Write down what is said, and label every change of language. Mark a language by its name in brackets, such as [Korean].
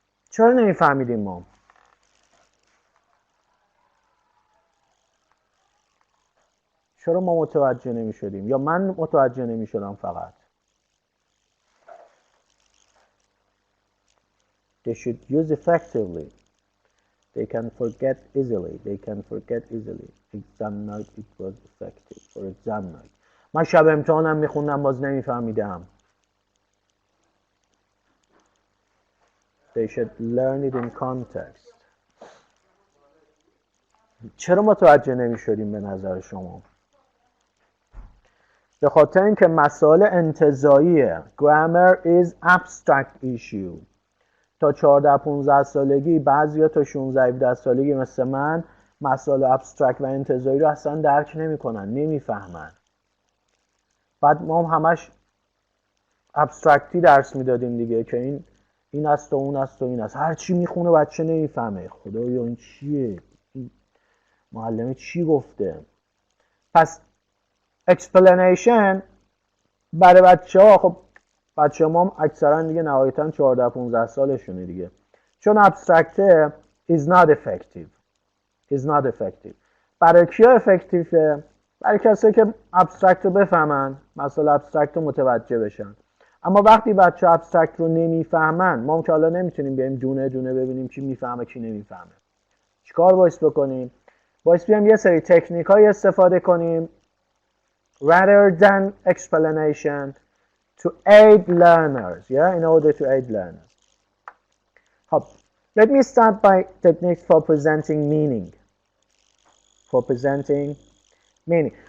[Persian] چرا نمیفهمیدیم ما؟ چرا ما متوجه نمیشدیم؟ یا من متوجه نمیشدم فقط؟ [English] They should use effectively. They can forget easily. They can forget easily. Exam night it was effective. For exam night. [Persian] من شب امتحانم میخوندم باز نمیفهمیدم. [English] They should learn it in context. [Persian] چرا متوجه نمیشدیم به نظر شما؟ به خاطر اینکه مسائل انتزاعیه. [English] Grammar is abstract issue. [Persian] تا 14-15 سالگی، بعضیا تا 16-17 سالگی مثل من مسائل ابسترکت و انتزاعی رو اصلا درک نمیکنن، نمیفهمن. بعد ما هم همش ابسترکتی درس میدادیم دیگه، که این است و اون است و این است. هر چی میخونه بچه نمیفهمه. خدایا این چیه؟ این معلم چی گفته؟ پس explanation برای بچه ها، خب بچه ما هم اکثرا دیگه نهایتا 14-15 سالشونه دیگه، چون ابسترکته [English] is not effective. is not effective. [Persian] برای کیا افکتیوه؟ برای کسایی که ابسترکت رو بفهمن، مسائل ابسترکت رو متوجه بشن. اما وقتی بچه ابسترکت رو نمیفهمن، ما که حالا نمیتونیم بریم دونه دونه ببینیم کی میفهمه کی نمیفهمه. چیکار باید بکنیم؟ باید بیام یه سری تکنیک های استفاده کنیم [English] rather than explanation to aid learners, yeah, in order to aid learners. Let me start by techniques for presenting meaning. For presenting meaning.